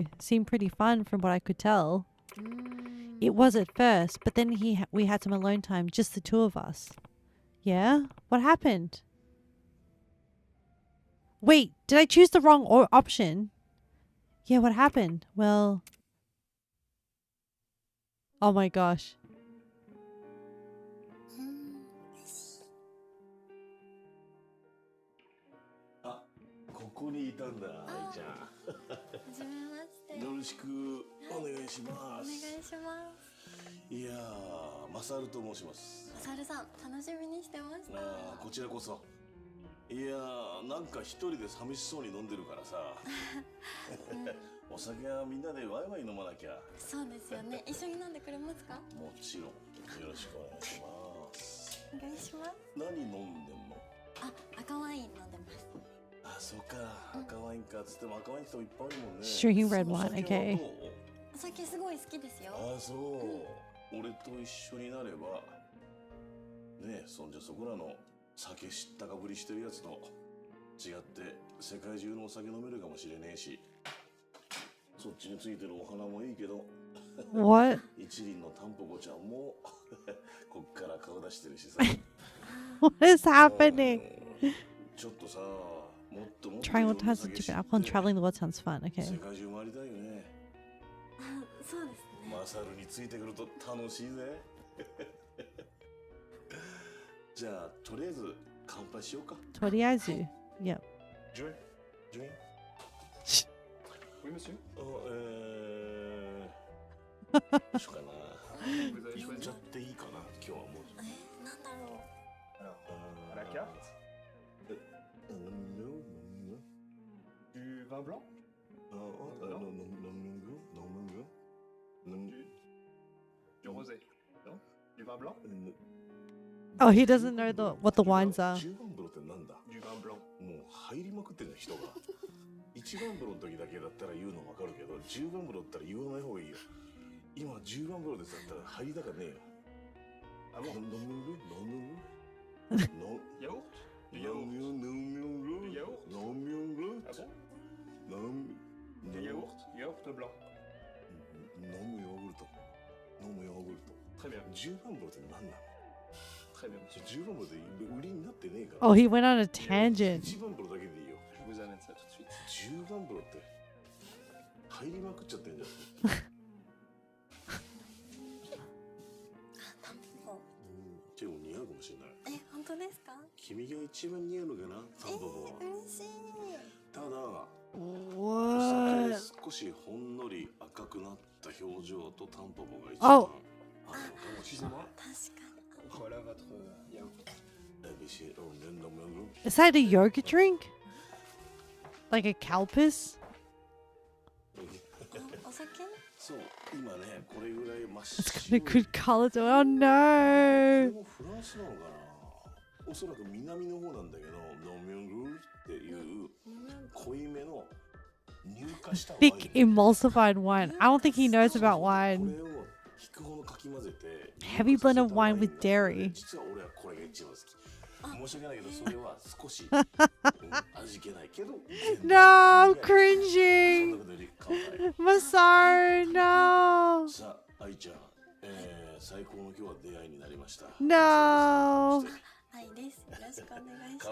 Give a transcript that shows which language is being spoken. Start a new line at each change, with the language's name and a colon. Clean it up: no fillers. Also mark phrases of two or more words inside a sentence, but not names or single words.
English: Seemed pretty fun from what I could tell. It was at first, but then we had some alone time, just the two of us. Yeah? What happened? Wait, did I choose the wrong option? Yeah, what happened? Well... Oh my gosh.
Japanese: あ、ここにいたんだ、愛ちゃん。はじめまして。よろしくお願いします。お願いします。いやー、マサルと申します。マサルさん、楽しみにしてました。こちらこそ。いやー、なんか一人で寂しそうに飲んでるからさ。お酒はみんなでワイワイ飲まなきゃ。そうですよね。一緒に飲んでくれますか？もちろん。よろしくお願いします。お願いします。何飲んでんの？あ、赤ワイン飲んでます。あ、そうか。赤ワインかつっても赤ワインっていっぱいあるもんね。
English: Drinking red wine, okay.
Japanese: お酒すごい好きですよ。あ、そう。俺と一緒になれば、ねえ、そんじゃそこらの酒知ったかぶりしてるやつと違って世界中のお酒飲めるかもしれねえし、そっちについてるお花もいいけど、
English: What?
Japanese: 一輪のタンポポちゃんもこっから顔出してるしさ。
English: What is happening?
Japanese: ちょっとさ、もっともっと
English: Trying all types of different alcohol and traveling the world sounds fun, okay.
Japanese: 世界中回りたいよね。そうですね。マサルについてくると楽しいぜ。じゃあとりあえず乾杯しようか。とりあえず Yep.
English: Join? Join?
French: Oui, monsieur.
Japanese: どうしようかな。行っちゃっていいかな、今日はもう。なんだろう。
French: À la carte, du vin blanc, du rosé, non? Du vin blanc?
English: Oh, he doesn't know what the wines are.
Japanese: 10 番風呂ってなんだ？
French: Du vin blanc.
Japanese: もう入りまくってんの人が。1番風呂の時だけだったら言うのわかるけど、10番風呂だったら言わない方がいいよ。今10番風呂ですだったら入りたかねえよ。
French: Ah bon?
Japanese: 飲む
French: Yaourt? Du
Japanese: 飲
French: yaourt?
Japanese: む
French: Du yaourt? Ah bon? Du yaourt? Yaourt blanc.
Japanese: 飲むヨーグルト。飲むヨーグルト。
French: Très bien.
Japanese: 10 番風呂って何なの
French: ？Très bien, monsieur.
Japanese: 10番風呂で売りになってねえから。
English: Oh, he went on a tangent.
Japanese: 1 番風呂だけでいいよ。
French: Je vous amène ça tout de suite.
Japanese: 10 番風呂って入りまくっちゃってんじゃん。タンポポ。でも似合うかもしれない。本当ですか？君が一番似合うのかな、タンポポは。嬉しい。ただ、お
English: What?
Japanese: 酒少しほんのり赤くなった表情とタンポポが一
English: Oh.
Japanese: 番合うのかもしれない。確かに。
French: Voilà votre yaourt.
English: Is that a yogurt drink? Like a Calpis?
Japanese: お酒？そう、今ね、これぐらい真っ
English: It's
Japanese: 白
English: got a good color to it. Oh
Japanese: これ
English: no!
Japanese: もフランスなのかな。おそらく南の方なんだけど、ノミョングルっていう濃いめの乳化したワイン。
English: Thick emulsified wine. I don't think he knows about
Japanese: こ
English: wine.
Japanese: れを引くほどかき混ぜて。
English: Heavy blend of wine with dairy.
Japanese: 実は俺はこれが一番好き。 申し訳ないけどそれは少し、味気ないけど
English: No, I'm
Japanese: そんな
English: cringing.
Japanese: ことより乾杯
English: Masaru, no.
Japanese: さあ愛ちゃん、最高の今日は出会いになりました
English: No.
Japanese: 愛です。よろしくお願いします。